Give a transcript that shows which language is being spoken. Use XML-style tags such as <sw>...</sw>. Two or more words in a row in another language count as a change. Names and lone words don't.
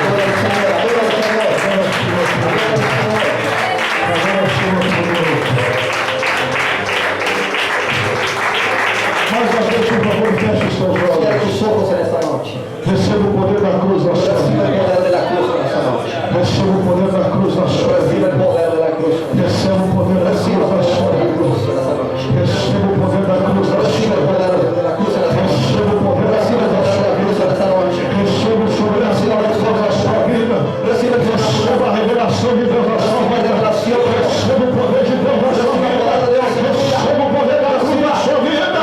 <es>Adora al Señor, adora al Señor,</es> <pt>Agora o Senhor</pt> <es>adora al</es> <pt>promete.</pt> <es>Señor.</es> <pt>Agora o Senhor promete. Mais uma vez, por favor, feche os seus</pt> <es>Cierra</es> <pt>olhos.</pt> <es>tus ojos en esta noche.</es> <pt>Receba o poder da cruz na sua</pt> <es>Recibe el</es> <pt>vida.</pt> <es>poder de la cruz en esta noche.</es> <pt>Receba o poder da cruz na sua</pt> <es>Recibe</es> <pt>vida.</pt> <es>el poder de la cruz.</es> <pt>Receba o poder da</pt> <es>Recibe</es> <pt>cruz</pt> <es>el</es> <pt>na sua</pt> <es>poder de la</es> <pt>vida.</pt> <es>cruz en esta noche.</es> <pt>Receba o poder da cruz na</pt> <es>Recibe</es> <pt>sua</pt> <es>el</es> <pt>vida.</pt> <es>poder de la cruz en esta noche.</es> <pt>Receba o poder da</pt> <es>Recibe el</es> <pt>cruz</pt> <es>poder de la cruz en esta noche.</es> <pt>Receba o sobrenatural de Deus na sua vida.</pt> <es>Recibe el poder</es> <pt>Receba a revelação de Deus na sua</pt> <es>de</es> <pt>vida.</pt> <es>revelación.</es> <pt>Receba o poder de Deus na sua vida. Receba o poder da cruz na sua vida.</pt>